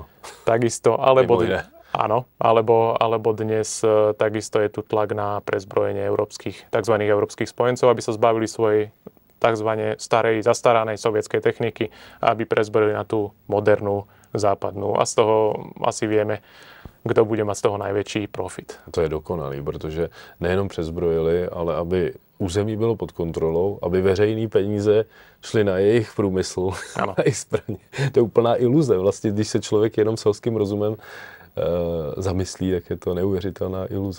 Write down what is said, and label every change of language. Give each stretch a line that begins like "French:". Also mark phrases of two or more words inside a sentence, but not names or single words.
Slovak: Takisto, alebo dnes takisto je tu tlak na prezbrojenie tzv. Európskych spojencov, aby sa zbavili svojej tzv. Zastaranej sovietskej techniky a aby prezbrojili na tú modernú západnú. A z toho asi vieme, kdo bude mať z toho najväčší profit.
Czech: To je dokonalý, protože nejenom přezbrojili, ale aby území bylo pod kontrolou, aby veřejné peníze šly na jejich průmysl, na jejich zbraně. To je úplná iluze. Vlastně, když se člověk jenom selským rozumem zamyslí, tak je to neuvěřitelná iluze.